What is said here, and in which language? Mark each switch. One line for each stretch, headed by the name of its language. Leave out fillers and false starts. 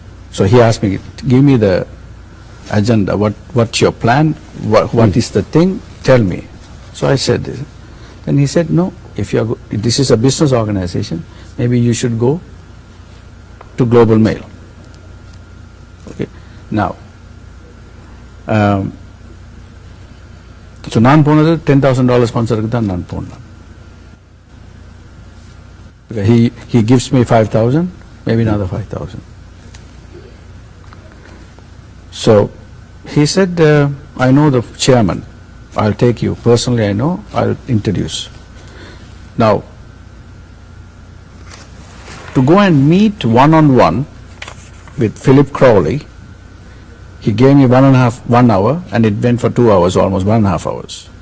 English: So he asked me, give me the agenda, what's your plan, what is the thing, tell me. So I said this. Then he said, no, if this is a business organization, maybe you should go to Global Mail. Okay.
Tamil: Now, so நான் போனது $10,000 ஸ்பான்சருக்கு தான் நான் போனேன்.
English: He gives me 5,000, maybe another 5,000. So he said, I know the chairman. I'll take you. Personally, I know. I'll introduce. Now, to go and meet one-on-one with Philip Crowley, he gave me 1 hour, and it went for 2 hours, almost 1.5 hours.